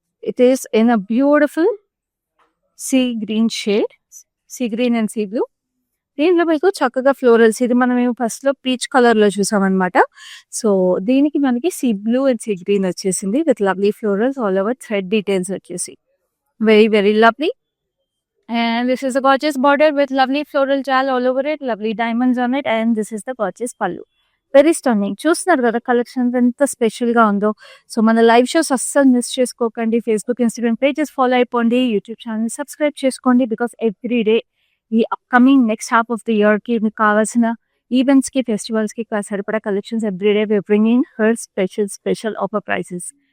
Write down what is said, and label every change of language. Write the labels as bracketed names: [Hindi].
[English] It is in a beautiful sea green shade, sea green and sea blue. [Telugu] దీనిలో మీకు చక్కగా florals, ఇది మనం ఫస్ట్ లో పీచ్ కలర్ లో చూసాం అనమాట. [English] so [Telugu] దీనికి మనకి [English] sea blue and sea green [Telugu] వచ్చేసింది [English] with lovely florals all over thread details [Telugu] వచ్చేసి, [English] Very very lovely. And this is a gorgeous border with lovely floral jal all over it, lovely diamonds on it, and this is the gorgeous pallu. Very stunning. [Telugu] చూస్తున్నారు కదా collection ఎంత special గా ఉందో. So మన live shows అస్సలు miss చేసుకోకండి. Facebook, Instagram pages follow అయిపోండి, YouTube channel subscribe చేసుకోండి. [English] because every day ఈ upcoming next half of the year [Telugu] కి మీకు కావాల్సిన [English] events కి, festivals కి [Telugu] సరిపడా [English] Collections every day we bringing her special offer prices.